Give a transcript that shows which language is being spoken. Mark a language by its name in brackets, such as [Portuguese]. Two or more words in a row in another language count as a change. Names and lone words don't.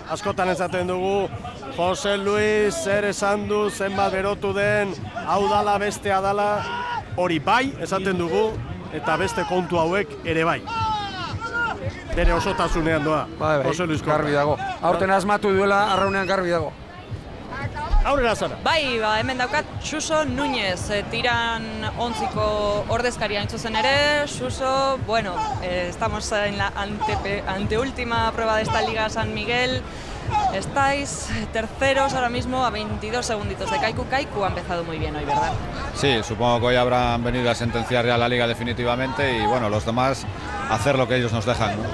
[Basque] Askotan esaten dugu, Jose Luis zer esan du, zenbat berotu den, hau dala, bestea dala, hori bai esaten dugu, eta beste kontu hauek ere bai. Bere osotasunean doa, Jose Luis Korta. Garbi dago. Aurten asmatu duela, arraunean garbi dago. Aurrera zara. Bai, hemen daukat Suso Núñez, Tiran ontziko ordezkaria zuzen ere. [Spanish] Suso, estamos en la anteúltima prueba de esta Liga San Miguel. Estáis terceros ahora mismo a 22 segunditos de Kaiku. Kaiku ha empezado muy bien hoy, ¿verdad? Sí, supongo que hoy habrán venido a sentenciar ya la Liga definitivamente y los demás hacer lo que ellos nos dejan, ¿no?